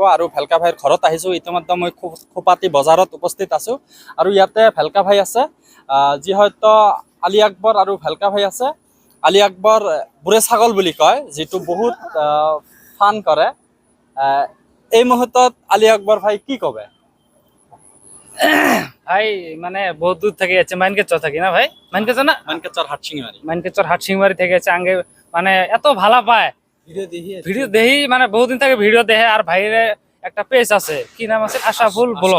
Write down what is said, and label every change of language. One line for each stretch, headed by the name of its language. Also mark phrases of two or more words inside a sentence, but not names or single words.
Assamese: আৰু ভেলকা ভাইৰ ঘৰত আহিছোঁ। ইতিমধ্যে মই খোপাতি বজাৰত উপস্থিত আছোঁ আৰু ইয়াতে ভেলকা ভাই আছে, যি হয়তো আলী আকবৰ আৰু ভেলকা ভাই আছে। আলী আকবৰ বুঢ়ে ছাগল বুলি কয়, যিটো বহুত ফান কৰে। এই মুহূৰ্তত আলী আকবৰ ভাই কি কবে?
Bangla: ভাই মানে বহুত দূর থেকে যাচ্ছে, মাইনকেচর থাকি না ভাই, মাইনকেচর না, মানকাচর হাটসিংমারি, মাইনকেচর হাটসিংমারি থেকে যাচ্ছে আগে, মানে এত ভালো পায় ভিডিও দেখি, মানে বহুদিন থেকে ভিডিও দেখে। আর ভাইরে একটা পেজ আছে, কি নাম আছে, আশাফুল ব্লগ।